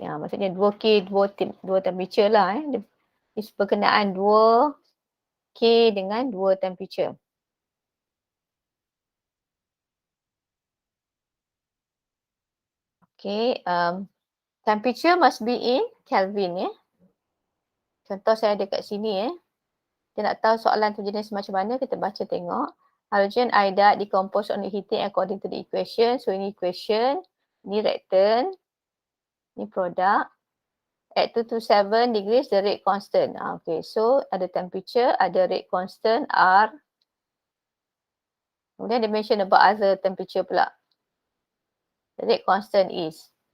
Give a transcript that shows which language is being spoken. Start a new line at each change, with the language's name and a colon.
Malay: Maksudnya 2K, dua temperature lah. Berkenaan 2K dengan 2 temperature.
English: Okay, temperature must be in Kelvin ya.
Malay: Contoh saya ada kat sini ya. Kita nak tahu soalan tu jenis macam mana, kita baca tengok.
English: Halogen iodide decompose on heating according to the equation.
Malay: So ini equation, ini reactant, ini product.
English: At 227 degrees the rate constant. Okay, so ada temperature, ada rate constant R.
Malay: Kemudian dia
English: mention about other temperature pula. The rate constant is.